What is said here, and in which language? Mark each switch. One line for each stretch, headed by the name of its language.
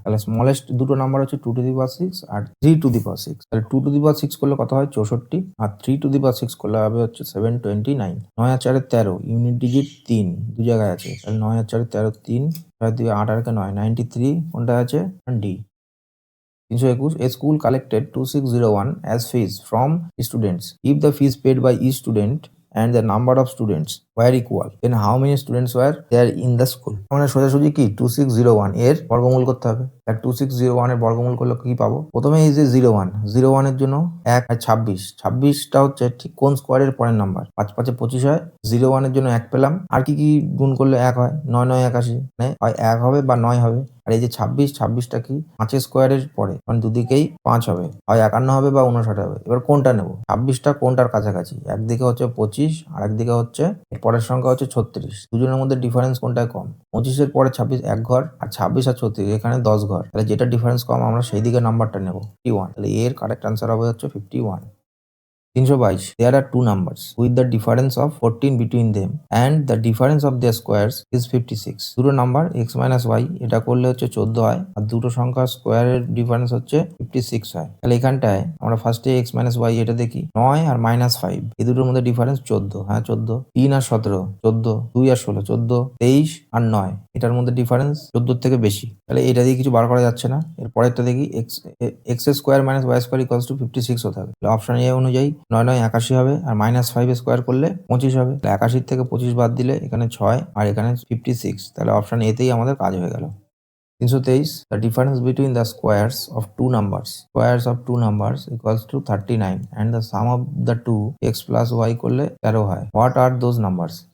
Bangla: তাহলে স্মলেস্ট দুটো নাম্বার হচ্ছে 2 to the power 6 আর 3 to the পাওয়ার 6। তাহলে 2 টু দি পাওয়ার 6 করলে কত হয়? 64, আর 3 টু দি পাওয়ার 6 করলে হবে হচ্ছে 729। 9 আর 4 13, ইউনিট ডিজিট 3 দু জায়গায় আছে, তাহলে 9 আর 4 13 3, 6 2 8 আর 9 93 কোনটা আছে? D.
English: 321 a school collected 2601 as fees from students. If the fees paid by each student and the number of students were equal, then how many students were there in the school?
Bangla: মানে সোজাসুজি কি 2601 এর বর্গমূল করতে হবে। আর 2601 এর বর্গমূল করলে কি পাবো? প্রথমে এই যে 01 এর জন্য 1 আর 26, 26টা হচ্ছে ঠিক কোন স্কোয়ারের পরের নাম্বার? 5 5 25 হয়। 01 এর জন্য 1 পেলাম, আর কি কি গুণ করলে 1 হয়? 9 9 81, মানে হয় 1 হবে বা 9 হবে। আর এই যে 26টা কি 5 স্কোয়ারের পরে, মানে দুদিকেই 5 হবে, হয় 51 হবে বা 59 হবে। এবার কোনটা নেব? 26টা কোনটার কাছাকাছি? একদিকে হচ্ছে 25 আর একদিকে হচ্ছে এর পরের সংখ্যা হচ্ছে 36। দুজনের মধ্যে ডিফারেন্স কোনটায় কম? 25-এর পরে 26 1 ঘর, আর 26 আর 36 এখানে 10 ঘর। তাহলে যেটা ডিফারেন্স কম আমরা সেই দিকে নাম্বারটা নেব, 51। তাহলে এর কারেক্ট আনসার হবে হচ্ছে 51।
English: 322 there are two numbers with the difference of 14 between them and the difference of their squares is 56.
Bangla: দুটো নাম্বার x minus y এটা করলে হচ্ছে 14 হয়, আর দুটো সংখ্যার স্কোয়ারের ডিফারেন্স হচ্ছে 56 হয়। তাহলে এখানটায় আমরা ফার্স্টে x minus y এটা দেখি, 9 আর -5 এই দুটোর মধ্যে ডিফারেন্স 14, হ্যাঁ 14, 3 আর 17 14, 2 আর 16 14, 23 আর 9 এটার মধ্যে ডিফারেন্স 14 থেকে বেশি। তাহলে এটা দিয়ে কিছু বার করা যাচ্ছে না। এর পরেরটা দেখি, x square minus y square equals to 56 হতে হবে। অপশন এ অনুযায়ী 9 9 81 হবে, আর -5 স্কোয়ার করলে 25 হবে। 81 থেকে 25 বাদ দিলে এখানে 6 আর এখানে 56, তাহলে অপশন এতেই আমাদের কাজ হয়ে গেল।
English: 323 the difference between the squares of two numbers equals to 39 and the sum of the two x plus y
Bangla: করলে 13 হয়।
English: What are those numbers?